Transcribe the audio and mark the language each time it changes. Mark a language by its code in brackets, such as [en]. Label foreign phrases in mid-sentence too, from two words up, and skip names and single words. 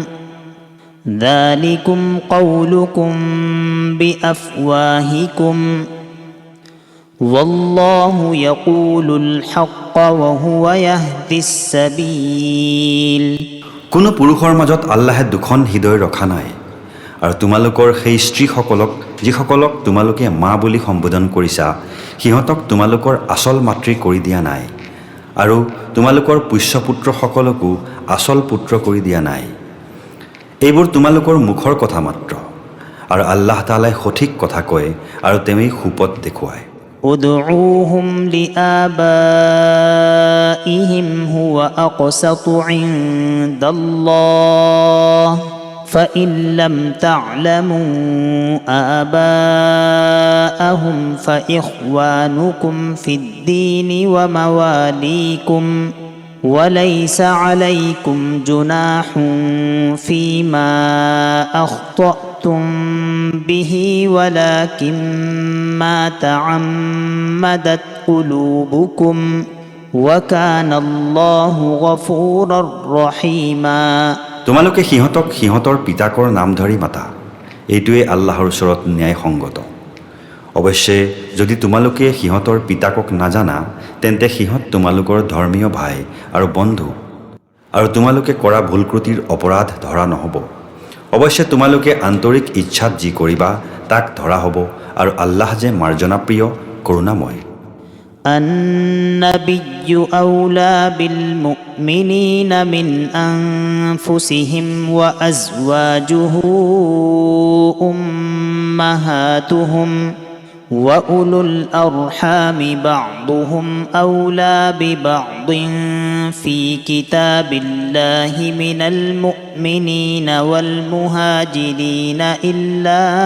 [ar] ذلكم قولكم بأفواهكم والله يقول الحق وهو يهدي السبيل। [as] কোনো পুৰুষৰ মাজত আল্লাহে দুখন হৃদয় ৰখা নাই, আৰু তোমালোকৰ সেই স্ত্ৰীসকলক যিসকলক তোমালোকে মা বুলি সম্বোধন কৰিছা, সিহঁতক তোমালোকৰ আচল মাতৃ কৰি দিয়া নাই, আৰু তোমালোকৰ পোষ্যপুত্ৰসকলকো আচল পুত্ৰ কৰি দিয়া নাই। এইবোৰ তোমালোকৰ মুখৰ কথা মাত্ৰ, আৰু আল্লাহ তাআলাই সঠিক কথা কয় আৰু তেওঁই সুপথ দেখুৱায়। [ar] ادعوهم لآبائهم هو أقسط عند الله فإن لم تعلموا آباءهم فإخوانكم في الدين ومواليكم وليس عليكم جناح فيما أخطأتم به ولكن ما تعمدت قلوبكم وكان الله غفورا رحيما। [as] তোমালোকে সিহঁতক সিহঁতৰ পিতাকৰ নাম ধৰি মাতা, এইটোৱে আল্লাহৰ ওচৰত ন্যায়সংগত। অৱশ্যে যদি তোমালোকে সিহঁতৰ পিতাকক নাজানা, তেন্তে সিহঁত তোমালোকৰ ধৰ্মীয় ভাই আৰু বন্ধু, আৰু তোমালোকে কৰা ভুলক্ৰুটিৰ অপৰাধ ধৰা নহ'ব। অৱশ্যে তোমালোকে আন্তৰিক ইচ্ছাত যি কৰিবা তাক ধৰা হ'ব, আৰু আল্লাহ যে মাৰ্জনাপ্ৰিয় কৰুণাময়। [ar] النبي أولى بالمؤمنين من أنفسهم وأزواجه أمهاتهم وأولو الأرحام بعضهم أولى ببعض في كتاب الله من المؤمنين والمهاجرين إلا